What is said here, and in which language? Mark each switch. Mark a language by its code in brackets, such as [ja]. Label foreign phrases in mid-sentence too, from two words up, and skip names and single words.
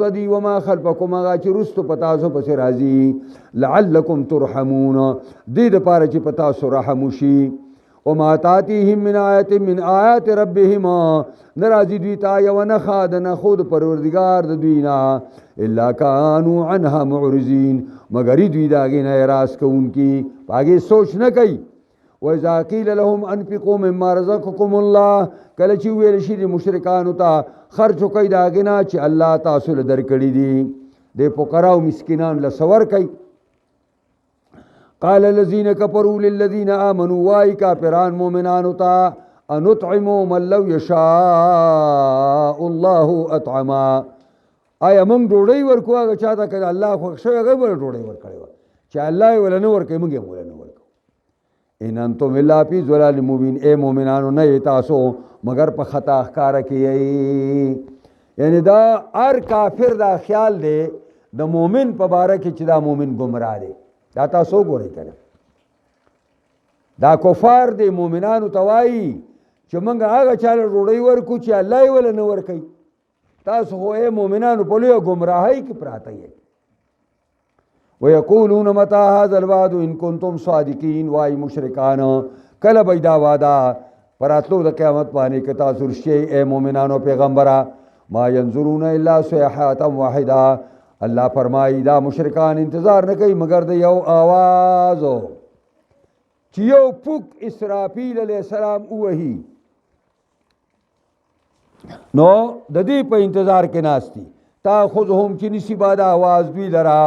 [ps] ته دي [ar] وما خلفکم [ps] هغه چې وروستو په تاسو پسې راځي [ar] لعلکم ترحمون [ps] دې دپاره چې په تاسو رحم وشي وما [ar] تاتیهم من آیت من آیات ربهم [ps] نه راځي دوی ته یوه نښه د نښو د پروردګار د دوی نه [ar] الا کانوا عنها معرضین [ps] مګر دوی د هغې نه اعراض کوونکي په هغې سوچ نه کوي [ar] واذا قیل لهم انفقوا مما رزقکم الله [ps] کله چې ویل شي د مشرکانو ته خرچ وکئ د هغې نه چې الله تاسو له درکړي دي د فقراو مسکینانو له څه ورکئ [ar] قال الذين كفروا للذين آمنوا [ps] واي كافران مؤمنانو ته [ar] انطعموا من لو يشاء الله اطعما [ps] آیا موږ ډوډۍ ورکو هغه چا ته که الله خوښ شوی هغه به ډوډۍ ورکړې وه چې الله یې وله نه ورکوي موږ یې هم وله نه ورکو [ar] ان انتم الا فی ضلال مبین [ps] اے مؤمنانو نه یې تاسو مگر په خطا ښکاره کې یې یعنی دا هر کافر دا خیال دی د مؤمن په باره کې چې دا مؤمن ګمراه دی دا تاسو ګورئ کنه دا کفار دی مؤمنانو ته وایي چې موږ هغه چاله ډوډۍ ورکو چې الله یې وله نه ورکوي تاسو خو ای مؤمنانو په لویه ګمراهۍ کې پراته یې [ar] ویقولون متى هذا الوعد ان کنتم صادقین [ps] وای مشرکان کله به دا وعده پر راتلو د قیامت باندې که تاسو رښتیا ای مؤمنانو پیغمبره [ar] ما ينظرون الا صيحه واحده [ps] الله فرمایي دا مشرکان انتظار نه کوي مگر د یو آواز چې یو پوک اسرافیل [ar] علیه السلام [ps] ووهي نو د دې په انتظار کې ناست دي تاخذهم چې نیسي با د آواز دوی لره